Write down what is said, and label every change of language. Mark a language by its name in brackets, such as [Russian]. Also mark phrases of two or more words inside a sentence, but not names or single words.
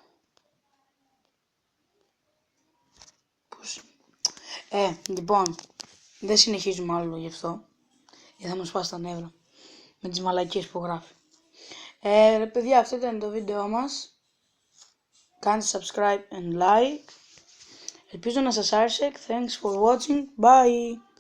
[Greek] Λοιπόν, δεν συνεχίζουμε άλλο γι' αυτό. Γιατί θα μας πάει στα νεύρα. Με τις μαλακίες που γράφει. Ρε παιδιά, αυτό ήταν το βίντεο μας. Κάντε [English] subscribe and like. [Greek] Ελπίζω να σας άρεσε. [English] Thanks for watching. Bye.